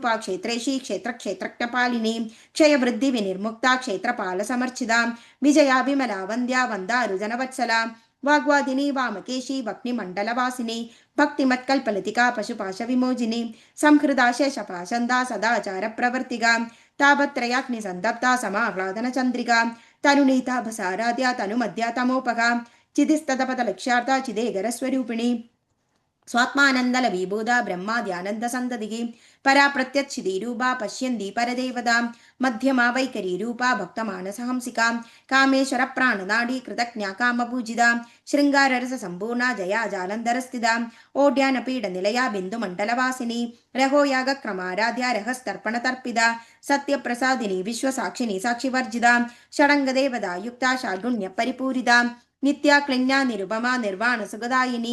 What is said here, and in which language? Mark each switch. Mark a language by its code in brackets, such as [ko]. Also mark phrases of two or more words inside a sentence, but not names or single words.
[sa] ക്ഷേത്രേശി ക്ഷേത്രക്ഷേത്രജ്ഞപാലിനി ക്ഷയവൃദ്ധി വിനിർമുക്ത ക്ഷേത്രപാല സമർച്ചിത വിജയ വിമല വന്ദ്യ വന്ദാരുജനവത്സല വാഗ്വാദിനി വാമകേശി ഭക്തിമണ്ഡലവാസിനി ഭക്തിമത്കൽപലതിക പശുപാശ വിമോചിനി സംഹൃത ശേഷപാശന്ത സദാചാര പ്രവർത്തിക താപത്രയാഗ്നി സന്തപ്ത സമാഹ്ലാദന ചന്ദ്രിക തരുണീതാഭസാരാധ്യ തനുമധ്യ തമോപക चिदिस्ततपथलक्ष्यार्था चिदेगरस्वरूपिणी स्वात्मानन्दल विभूदा ब्रह्माद्यानन्दसन्ततिः परा प्रत्यच्छिदीरूपा पश्यन्ती परदेवतां मध्यमा वैखरीरूपा भक्तमानसहंसिका कामेश्वरप्राणनाडी कृतज्ञा कामपूजिता शृङ्गाररससम्पूर्णा जया जालन्धरस्थिता ओड्यानपीडनिलया बिन्दुमण्डलवासिनी रहोयागक्रमाराध्या रहस्तर्पणतर्पिता सत्यप्रसादिनी विश्वसाक्षिणी साक्षिवर्जिता षडङ्गदेवता युक्ता षाड्गुण्यपरिपूरिता नित्या क्लिन्या निरुपमा निर्वाण सुखदायिनी